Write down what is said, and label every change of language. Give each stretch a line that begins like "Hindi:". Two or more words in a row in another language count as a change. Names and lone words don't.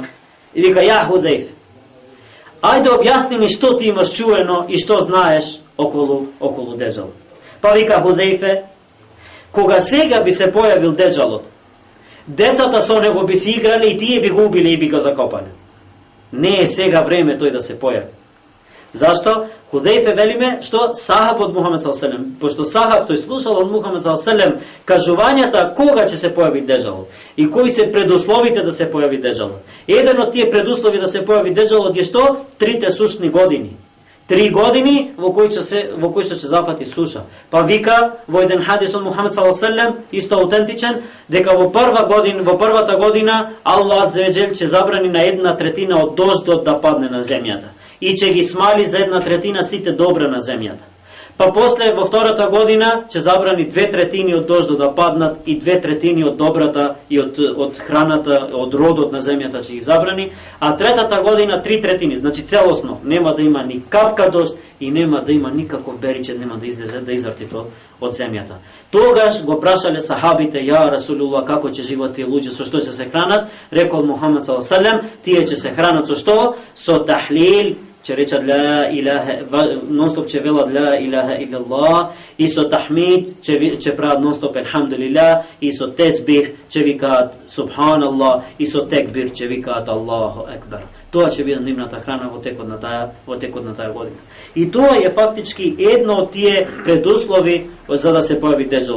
Macedonian: И вика: "Ја Худейфе, ајде објасни ми што ти имаш чуено и што знаеш околу дежалот." Па вика Худейфе: "Кога сега би се појавил дежалот, децата со него би си играле и тие би го убиле и би го закопале. Не е сега време тој да се појави." Зашто? Худейфе велиме што сахаб од Мухамед
Arabic: صلى الله عليه وسلم,
Macedonian: пошто сахаб тој слушал од Мухамед
Arabic: صلى الله عليه وسلم
Macedonian: кажувањата кога ќе се појави дежалот и кои се предусловите да се појави дежалот. Еден од тие предуслови да се појави дежалот е што? 3 сушни години. 3 години во кои што ќе зафати суша. Па вика во еден хадис од Мухамед
Arabic: صلى الله عليه وسلم,
Macedonian: исто аутентичен, дека во првата година Аллах Аzzawajal ќе забрани на 1/3 од дождот да падне на земјата и ќе ги смали за 1/3 сите добра на земјата. Па после во втората година ќе забрани 2/3 од дождот да паднат и 2/3 од добрата и од храната, од родот на земјата ќе ги забрани, а третата година 3/3, значи целосно нема да има ни капка дожд и нема да има никаков бериче, нема да излезе да изрти од земјата. Тогаш го прашале сахабите:
Arabic: "يا رسول الله,
Macedonian: како ќе живеат тие луѓе, со што ќе се хранат?" Рекол Мухамед
Arabic: صلى الله عليه وسلم:
Macedonian: "Тие ќе се хранат со што? Со тахлил, ќе речат
Arabic: لا إله,
Macedonian: нонстоп ќе велат
Arabic: لا إله إلا الله,
Macedonian: и со тахмид ќе прават нонстоп елхамдулилlah, и со тесбих ќе викаат субханаллах, и со текбир ќе викаат
Arabic: الله أكبر."
Macedonian: Тоа ќе биде нивната храна во текот на таа година. И тоа е фактички едно од тие предуслови за да се појави дежалот.